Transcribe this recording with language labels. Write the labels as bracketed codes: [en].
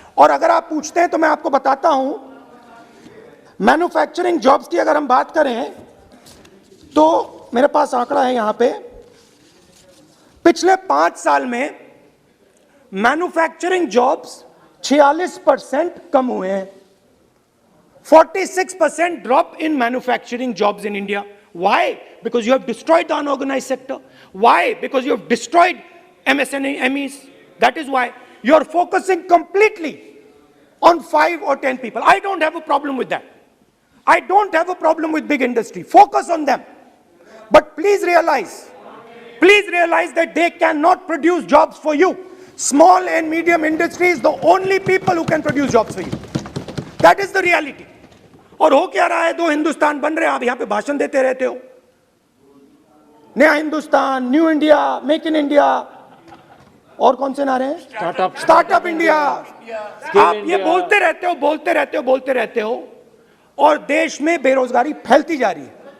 [hi] और अगर आप पूछते हैं तो मैं आपको बताता हूं, मैन्युफैक्चरिंग जॉब्स की अगर हम बात करें तो मेरे पास आंकड़ा है यहां पे, पिछले 5 साल में मैन्युफैक्चरिंग जॉब्स 46% कम हुए हैं। [en] 46% drop in manufacturing jobs in India. Why? Because you have destroyed the unorganized sector. Why? Because you have destroyed MSMEs. That is why you're focusing completely on 5 or 10 people. I don't have a problem with that. I don't have a problem with big industry. Focus on them. But please realize that they cannot produce jobs for you. Small and medium industry is the only people who can produce jobs for you. That is the reality. [hi] और हो क्या रहा है, 2 हिंदुस्तान बन रहे हैं, आप यहाँ पे भाषण देते रहते हो, नया Hindustan, new India, make in India, और कौन से नारे हैं, स्टार्टअप इंडिया। आप ये बोलते रहते हो और देश में बेरोजगारी फैलती जा रही है।